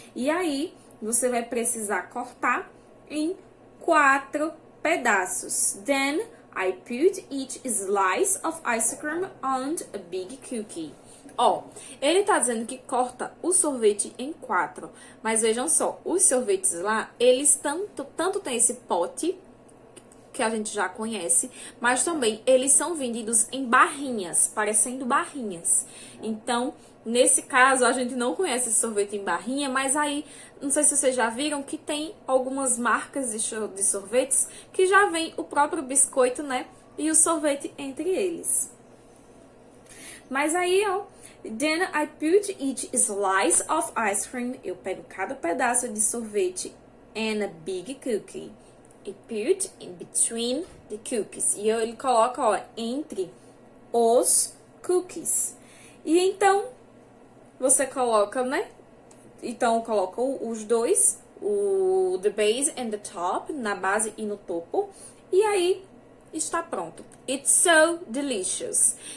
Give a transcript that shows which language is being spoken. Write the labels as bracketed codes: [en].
[pt] E aí, você vai precisar cortar em 4 pedaços. [en] Then, I put each slice of ice cream on a big cookie. [pt] Ele tá dizendo que corta o sorvete em 4. Mas vejam só, os sorvetes lá, eles tanto tem esse pote, que a gente já conhece, mas também eles são vendidos em barrinhas, parecendo barrinhas. Então, nesse caso, a gente não conhece esse sorvete em barrinha, mas aí, não sei se vocês já viram que tem algumas marcas de sorvetes que já vem o próprio biscoito, né? E o sorvete entre eles. Mas aí, [en] then I put each slice of ice cream. [pt] Eu pego cada pedaço de sorvete [en] and a big cookie. I put in between the cookies. [pt] E ele coloca, entre os cookies. E então, você coloca, né? Então, coloca os dois, o [en] the base and the top, [pt] na base e no topo. E aí, está pronto. [en] It's so delicious.